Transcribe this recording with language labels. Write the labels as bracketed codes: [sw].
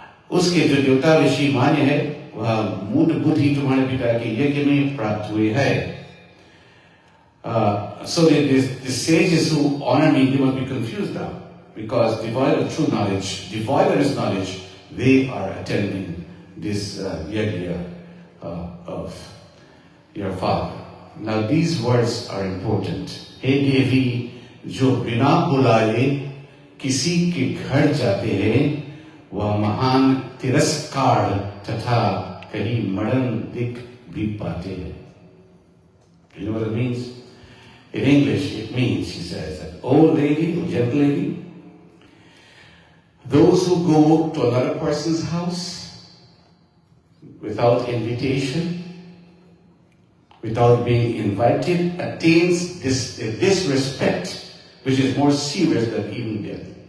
[hi] उसके जो देवता ऋषि मान्य है, वह मूढ़ बुद्धि तुम्हारे पिता के यज्ञ में प्राप्त हुए है. [en] So the sages who honor me, they must be confused now, because devoid of true knowledge, devoid of this knowledge, they are attending this yajna of your father. Now these words are important. [hi] हे देवी, जो बिना बुलाए किसी के घर जाते हैं, वह महान तिरस्कार तथा कहीं मरण दिख भी पाते हैं. [en] You know what it means? In English, it means, she says, that old lady or gentle lady, Those who go to another person's house without invitation, without being invited, attains this disrespect, which is more serious than even death.